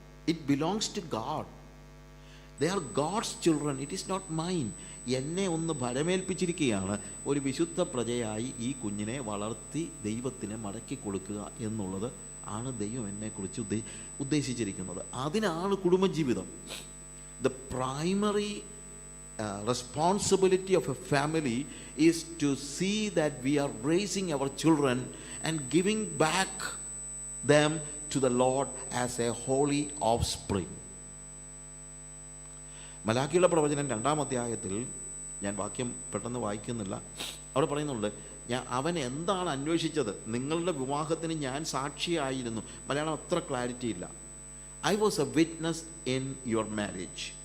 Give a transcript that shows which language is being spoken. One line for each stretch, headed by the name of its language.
English: It belongs to God. They are God's children, it is not mine.
Malayalam: എന്നെ ഒന്ന് ഭരമേൽപ്പിച്ചിരിക്കുകയാണ്. ഒരു വിശുദ്ധ പ്രജയായി ഈ കുഞ്ഞിനെ വളർത്തി ദൈവത്തിന് മടക്കി കൊടുക്കുക എന്നുള്ളത് ആണ് ദൈവം എന്നെക്കുറിച്ച് ഉദ്ദേശിച്ചിരിക്കുന്നത്. അതിനാണ് കുടുംബജീവിതം.
English: The primary responsibility of a family is to see that we are raising our children and giving back them to the Lord as a holy offspring.
Malayalam: മലാക്കിയുടെ പ്രവചനം 2-ാം അധ്യായത്തിൽ, ഞാൻ വാക്യം പെട്ടെന്ന് വായിക്കുന്നില്ല, അവിടെ പറയുന്നുണ്ട്, അവൻ എന്താണ് അന്വേഷിച്ചത്? നിങ്ങളുടെ വിവാഹത്തിന് ഞാൻ സാക്ഷിയായിരുന്നു. മലയാളം അത്ര ക്ലാരിറ്റി ഇല്ല.
English: I was a witness in your marriage.